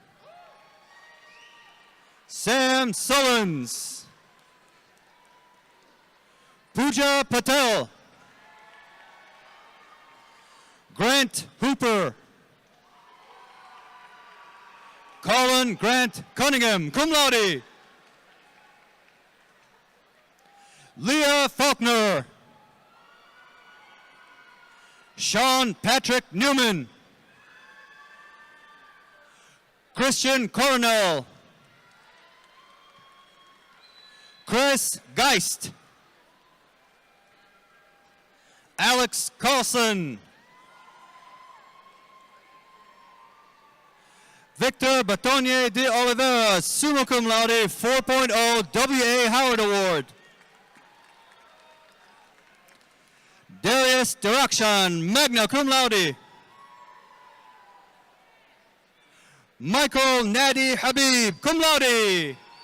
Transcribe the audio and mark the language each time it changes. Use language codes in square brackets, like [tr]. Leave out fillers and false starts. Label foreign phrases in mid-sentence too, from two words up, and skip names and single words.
[en] Sam Sullins. Pooja Patel. Grant Hooper. Colin Grant Cunningham, [la] cum laude. [en] Leah Faulkner. Sean Patrick Newman. Christian Coronel. Chris Geist. Alex Carlson. Victor Batonye de Oliveira, [la] summa cum laude, [en] 4.0 W.A. Howard Award. Darius Dirakshan, [la] magna cum laude. [en] Michael Nadi Habib, [la] cum laude.